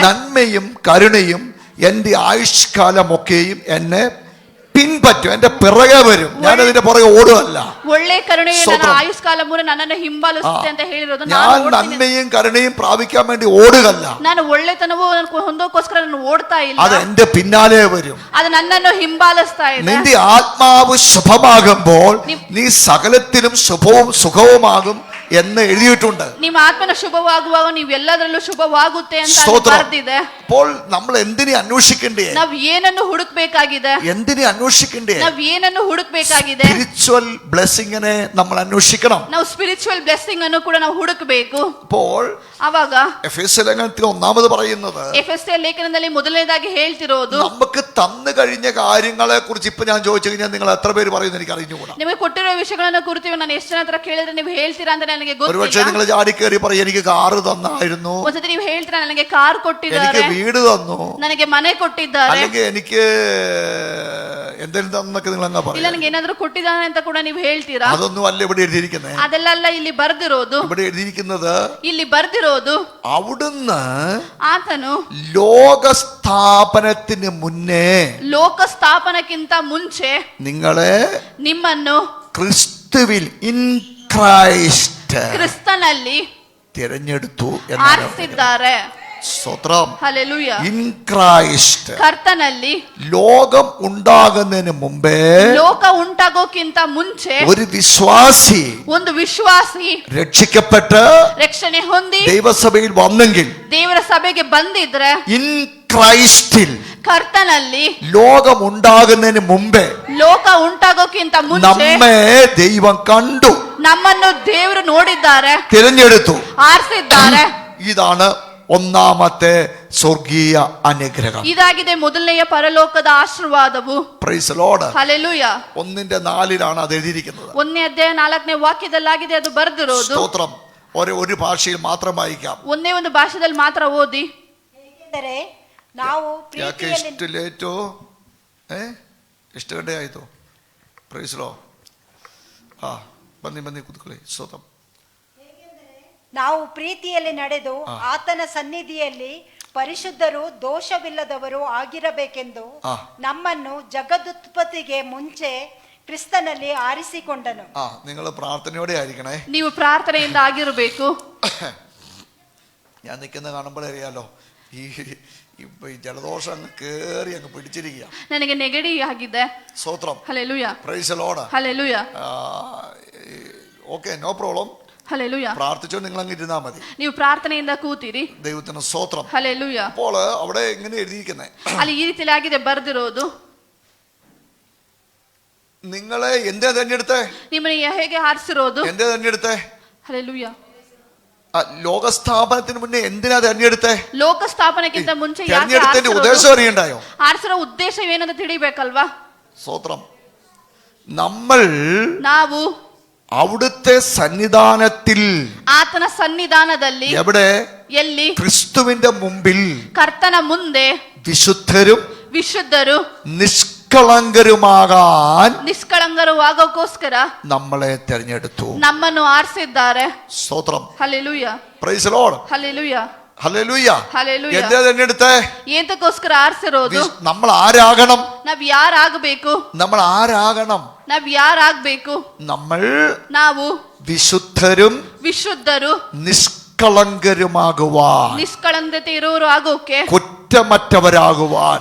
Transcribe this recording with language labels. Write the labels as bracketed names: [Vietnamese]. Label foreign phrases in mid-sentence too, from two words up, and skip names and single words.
[Malayalam] നന്മയും കരുണയും എന്റെ ആയുഷ്കാലമൊക്കെയും എന്നെ പിൻപറ്റും, എന്റെ പിറകെ വരും, ഞാൻ അതിന്റെ പുറകെ ഓടുകയല്ല. [Kannada] ಒಳ್ಳೆ ಕರುಣೆಯು ನನ್ನ ಆಯುಷ್ಕಾಲ ಮೂಲ ನನ್ನನ್ನು ಹಿಂಬಾಲಿಸುತ್ತೆ ಅಂತ ಹೇಳಿರೋದು. [Malayalam] ഞാൻ നന്മയും കരുണയും പ്രാപിക്കാൻ വേണ്ടി ഓടുകയല്ല, [Kannada] ನಾನು ಒಳ್ಳೆತನವೂ ಹೊಂದೋಕೋಸ್ಕರ ನಾನು ಓಡ್ತಾ ಇಲ್ಲ, [Malayalam] അത് എന്റെ പിന്നാലെ വരും. [Kannada] ಅದು ನನ್ನನ್ನು ಹಿಂಬಾಲಿಸ್ತಾ ಇದೆ. [Malayalam] നിന്റെ ആത്മാവ് ശുഭമാകുമ്പോൾ നീ സകലത്തിലും ശുഭവും സുഖവുമാകും എന്ന് എഴുതിയിട്ടുണ്ട്. [Kannada] ನಿಮ್ಮ ಆತ್ಮನ ಶುಭವಾಗುವಾಗ ನೀವು ಎಲ್ಲದರಲ್ಲೂ ಶುಭವಾಗುತ್ತೆ ಅಂತ ಸ್ತೋತ್ರ. ಬರ್ದಿದೆ. [Malayalam] അപ്പോൾ നമ്മൾ എന്തിനെ അന്വേഷിക്കണ്ടേ? [Kannada] ನಾವ್ ಏನನ್ನು ಹುಡುಕ್ಬೇಕಾಗಿದೆ? [Malayalam] എന്തിനെ അന്വേഷിക്കണ്ടേ? [Kannada] ನಾವ್ ಏನನ್ನು ಹುಡುಕ್ಬೇಕಾಗಿದೆ? [English] spiritual blessing [Malayalam] നമ്മൾ അന്വേഷിക്കണം. [Kannada] ನಾವು [English] spiritual blessing [Kannada] ಅನ್ನು ಕೂಡ ನಾವು ಹುಡುಕಬೇಕು. [Malayalam] അപ്പോൾ [Kannada] ಅವಾಗ [Malayalam] എഫെസ്യ ലേഖനത്തിൽ ഒന്നാമത് പറയുന്നത്, [Kannada] ಎಫೆಸ್ಯ ಲೇಖನದಲ್ಲಿ ಮೊದಲನೇದಾಗಿ ಹೇಳ್ತಿರೋದು, [Malayalam] നമുക്ക് തന്നു കഴിഞ്ഞ കാര്യങ്ങളെ കുറിച്ച് ഇപ്പൊ ഞാൻ ചോദിച്ചു കഴിഞ്ഞാൽ നിങ്ങൾ എത്ര പേര് പറയുന്നത് എനിക്ക് അറിഞ്ഞുകൂടാ. [Kannada] ನಿಮಗೆ ಕೊಟ್ಟಿರೋ ವಿಷಯಗಳನ್ನು ಕುರಿತು ನಾನು ಎಷ್ಟು ಜನ ಹತ್ರ ಕೇಳಿದ್ರೆ ನೀವು ಹೇಳ್ತೀರಾ ಅಂತ ನನಗೆ [Malayalam] ഒരുപക്ഷെ [Kannada] ಗೊತ್ತಿಲ್ಲ. [Malayalam] നിങ്ങൾ ചാടി കയറി പറയും എനിക്ക് കാറ് തന്നായിരുന്നു, [Kannada] ಒಂದ್ಸತಿ ನೀವು ಹೇಳ್ತೀರಾ ನನಗೆ ಕಾರ್ [Malayalam] എനിക്ക് [Kannada] ಕೊಟ್ಟಿದ್ದಾರೆ, [Malayalam] വീട് തന്നു, [Kannada] ನನಗೆ ಮನೆ ಕೊಟ್ಟಿದ್ದಾರೆ, [Malayalam] അല്ലെങ്കിൽ എനിക്ക് എന്തെങ്കിലും തന്നൊക്കെ നിങ്ങൾ അങ്ങ് [Kannada] ಇಲ್ಲ [Malayalam] പറയും. [Kannada] ನನಗೆ ಏನಾದ್ರೂ ಕೊಟ್ಟಿದ್ದಾನೆ ಅಂತ ಕೂಡ ನೀವು ಹೇಳ್ತೀರಾ. [Malayalam] അതൊന്നും അല്ല ഇവിടെ എഴുതിയിരിക്കുന്നത്. [Kannada] ಅದೆಲ್ಲ ಇಲ್ಲಿ ಬರ್ದಿರೋದು. [Malayalam] ഇവിടെ എഴുതിയിരിക്കുന്നത് [Kannada] ಇಲ್ಲಿ ಬರ್ದಿರೋದು, [Malayalam] അവിടുന്ന് [Kannada] ಆತನು [Malayalam] ലോകസ്ഥാപനത്തിന് മുന്നേ [Kannada] ಲೋಕ ಸ್ಥಾಪನಕ್ಕಿಂತ ಮುಂಚೆ [Malayalam] നിങ്ങളെ [Kannada] ನಿಮ್ಮನ್ನು [Malayalam] ക്രിസ്തുവിൽ [English] in Christ [Kannada] ಕ್ರಿಸ್ತನಲ್ಲಿ [Malayalam] തിരഞ്ഞെടുത്തു എന്നാണ്. [Kannada] ಆರಿಸಿದ್ದಾರೆ. [Malayalam] സ്തോത്രം. [Kannada] ಹಲ್ಲೆಲೂಯಾ. [English] in Christ, [Kannada] ಕರ್ತನಲ್ಲಿ. [Malayalam] ലോകം ഉണ്ടാകുന്നതിന് മുമ്പേ [Kannada] ಲೋಕ ಉಂಟಾಗೋಕ್ಕಿಂತ ಮುಂಚೆ [Malayalam] ഒരു വിശ്വാസി, [Kannada] ಒಂದು ವಿಶ್ವಾಸಿ [Malayalam] രക്ഷിക്കപ്പെട്ട് [Kannada] ರಕ್ಷಣೆ ಹೊಂದಿ [Malayalam] ദൈവസഭയിൽ വന്നെങ്കിൽ, [Kannada] ದೇವರ ಸಭೆಗೆ ಬಂದಿದ್ರೆ, [English] in Christ [Kannada] ಕರ್ತನಲ್ಲಿ [Malayalam] ലോകം ഉണ്ടാകുന്നതിന് മുമ്പേ [Kannada] ಲೋಕ ಉಂಟಾಗೋಕ್ಕಿಂತ ಮುಂಚೆ [Malayalam] നമ്മെ ദൈവം കണ്ടു, [Kannada] ನಮ್ಮನ್ನು ದೇವರು ನೋಡಿದ್ದಾರೆ, [Malayalam] തിരഞ്ഞെടുത്തു. [Kannada] ಆರಿಸಿದ್ದಾರೆ. [Malayalam] ഇതാണ് ഒന്നാമത്തെ സ്വർഗീയ അനുഗ്രഹം. [Kannada] ಇದಾಗಿದೆ ಮೊದಲನೆಯ ಪರಲೋಕದ ಆಶೀರ್ವಾದವು. [English] Praise Lord. [Kannada] ಹಲ್ಲೆಲೂಯಾ. [Malayalam] 1:4 അത് എഴുതിയിരിക്കുന്നത്. [Kannada] 1ನೇ ಅಧ್ಯಾಯ 4ನೇ ವಾಕ್ಯದಲ್ಲಾಗಿದೆ ಅದು ಬರೆದಿರೋದು. [Malayalam] സ്തോത്രം. ഒരു ഭാഷയിൽ മാത്രം വായിക്കാം. [Kannada] ಒಂದೇ ಒಂದು ಭಾಷೆಯಲ್ಲಿ ಮಾತ್ರ ಓದಿ. ಏಕೆಂದರೆ ನಾವು ಯಾಕೆ ಪ್ರೀತಿಯಲ್ಲಿ ಇಷ್ಟು ಲೇಟು? ಎಷ್ಟು ಗಂಟೆ ಆಯಿತು? ಪ್ರೈಸ್ ಲೋ. ಬನ್ನಿ ಕೂತ್ಕೊಳ್ಳಿ. ಸ್ತೋತ್രം. ನಾವು ಪ್ರೀತಿಯಲ್ಲಿ ನಡೆದು ಆತನ ಸನ್ನಿಧಿಯಲ್ಲಿ ಪರಿಶುದ್ಧರು ದೋಷವಿಲ್ಲದವರು ಆಗಿರಬೇಕೆಂದು ನಮ್ಮನ್ನು ಜಗದುತ್ಪತ್ತಿಗೆ ಮುಂಚೆ ಕ್ರಿಸ್ತನಲ್ಲಿ ಆರಿಸಿಕೊಂಡನು. [Malayalam] നിങ്ങൾ പ്രാർത്ഥനയോടെ ആയിരിക്കണേ. [Kannada] ನೀವು ಪ್ರಾರ್ಥನೆಯಿಂದ ಆಗಿರಬೇಕು. [Malayalam] ഞാൻ നിൽക്കുന്ന കാണുമ്പോഴേ അറിയാലോ, ഈ ജലദോഷം അങ്ങ് കേറി അങ്ങ് പിടിച്ചിരിക്കുക. [Kannada] ನನಗೆ ನೆಗಡಿ ಆಗಿದೆ. [Malayalam] സ്തോത്രം. [Kannada] ಹಲ್ಲೆಲೂಯಾ. [English] Praise Lord. [Kannada] ಹಲ್ಲೆಲೂಯಾ. [English] Okay, no problem. [Kannada] ಹಲ್ಲೆಲೂಯಾ. [Malayalam] പ്രാർത്ഥിച്ചോ, നിങ്ങൾ അങ്ങ് ഇരുന്നാ മതി. [Kannada] ನೀವು ಪ್ರಾರ್ಥನೆಯಿಂದ ಕೂತಿರಿ. [Malayalam] ദൈവത്തിന് സ്തോത്രം. [Kannada] ಹಲ್ಲೆಲೂಯಾ. [Malayalam] അപ്പോൾ അവിടെ എങ്ങനെ എഴുതിയിരിക്കുന്നത്? [Kannada] ಅಲ್ಲಿ ಈ ರೀತಿಯಾಗಿದೆ ಬರ್ದಿರೋದು. [Malayalam] നിങ്ങളെ എന്തേ തെരഞ്ഞെടുത്തേ? [Kannada] ನಿಮ್ಮನ್ನ ಹೇಗೆ ಆರಿಸಿರೋದು? [Malayalam] എന്തേ തെരഞ്ഞെടുത്തേ? [Kannada] ಹಲ್ಲೆಲೂಯಾ. [Malayalam] ലോകസ്ഥാപനത്തിന് മുന്നേ എന്തിനാ തെരഞ്ഞെടുത്തേ? [Kannada] ಲೋಕ ಸ್ಥಾಪನೆಗಿಂತ ಮುಂಚೆ ಯಾಕೆ [Malayalam] തെരഞ്ഞെടുത്തതിന്റെ ഉദ്ദേശം അറിയണ്ടായോ? [Kannada] ಆರಿಸಿರೋ ಉದ್ದೇಶ ಏನಂತ ತಿಳಿಬೇಕಲ್ವಾ? [Malayalam] സ്തോത്രം. നമ്മൾ [Kannada] ನಾವು [Malayalam] അവിടുത്തെ സന്നിധാനത്തിൽ, [Kannada] ಆತನ ಸನ್ನಿಧಾನದಲ್ಲಿ, [Malayalam] എവിടെ? [Kannada] ಎಲ್ಲಿ? [Malayalam] ക്രിസ്തുവിന്റെ മുമ്പിൽ [Kannada] ಕರ್ತನ ಮುಂದೆ [Malayalam] വിശുദ്ധരും [Kannada] ವಿಶುದ್ಧರು [Malayalam] നിഷ്കളങ്കരുമാകാൻ [Kannada] ನಿಷ್ಕಳಂಕರು ಆಗೋಕ್ಕೋಸ್ಕರ [Malayalam] നമ്മളെ തെരഞ്ഞെടുത്തു, [Kannada] ನಮ್ಮನ್ನು ಆರಿಸಿದ್ದಾರೆ. [Malayalam] സ്തോത്രം. [Kannada] ಹಲ್ಲೆಲೂಯಾ. [English] Praise Lord. [Kannada] ಹಲ್ಲೆಲೂಯಾ. [Malayalam] ഹല്ലേലൂയ. [Kannada] ಹಲ್ಲೆಲೂಯಾ. [Malayalam] എന്താ തെരഞ്ഞെടുത്തേ? [Kannada] ಏಂತಕ್ಕೋಸ್ಕರ ಆರಿಸಿರೋದು? [Malayalam] നമ്മൾ ആരാകണം? [Kannada] ನಾವ್ ಯಾರಾಗಬೇಕು? [Malayalam] നമ്മൾ ആരാകണം? [Kannada] ನಾವ್ ಯಾರಾಗಬೇಕು? [Malayalam] നമ്മൾ [Kannada] ನಾವು [Malayalam] വിശുദ്ധരും [Kannada] ವಿಶುದ್ಧರು [Malayalam] നിഷ്കളങ്കരുമാകുവാൻ, [Kannada] ನಿಷ್ಕಳಂಕತೆ ಇರೋರು ಆಗೋಕೆ, [Malayalam] കുറ്റമറ്റവരാകുവാൻ.